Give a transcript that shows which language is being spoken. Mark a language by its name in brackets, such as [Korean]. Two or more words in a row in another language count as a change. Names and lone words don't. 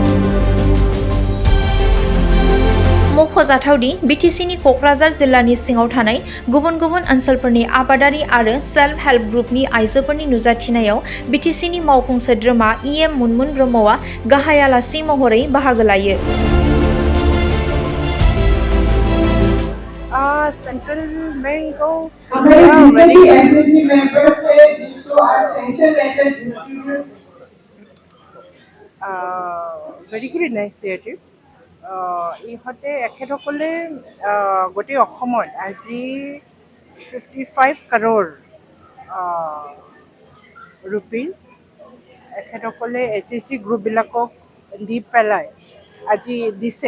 [Bodo] मख'जाथावदि बिटिसिनि कक्राझार जिल्लानि सिङाव थानाय गुबुन गुबुन ओनसोलफोरनि आबादारि आरो [English] self help groupनि [Bodo] आइजोफोरनि नुजाथिनायाव बिटिसिनि मावफुं सोद्रोमा इएम मुनमुन ब्रह्मआ गाहाय आलासि महरै बाहागो लायो। [English] Central Bank of India very good initiative. [Assamese] ইহঁতে এখেতসকলে গোটেই অসমত আজি 55 [English] crore rupees [Assamese] এখেতসকলে HSC গ্ৰুপবিলাকক দি পেলাই আজি দিছে।